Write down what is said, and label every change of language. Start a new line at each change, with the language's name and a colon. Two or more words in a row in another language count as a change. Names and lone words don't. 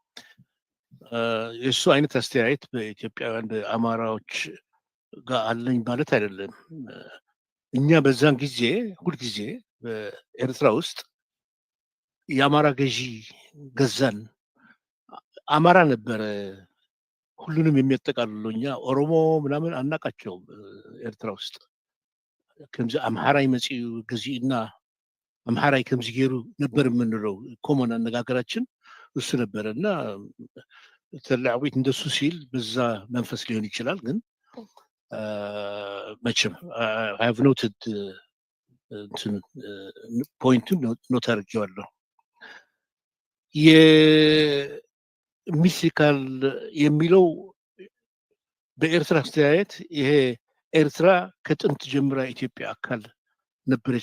Amharic: የሱ አይነት አስተያየት በኢትዮጵያውያን በአማራዎች ጋር አለኝ ማለት አይደለም። እኛ በዛን ጊዜ ሁልጊዜ በኤርትራ ውስጥ የአማራ ገዢ ገዛን። አማራ ነበረ ሁሉንም የሚያጠቃልሉ። እኛ ኦሮሞ ምናምን አናቃቸውም። ኤርትራ ውስጥ
Tigrinya: ከምዚ አምሓራይ መጽኡ ገዚእና አምሓራይ ከምዚ ገይሩ
Amharic: ነበር የምንለው። ኮመን አነጋገራችን እሱ ነበረ እና ታላቅ ቤት እንደሱ ሲል በዛ መንፈስ ሊሆን ይችላል። ግን መቼም
English: I have noted
Amharic: ፖይንቱን ኖት አድርጌዋለሁ። የሚስቲካል የሚለው በኤርትራ አስተያየት ይሄ ኤርትራ ከጥንት ጀምራ ኢትዮጵያ አካል ነበረች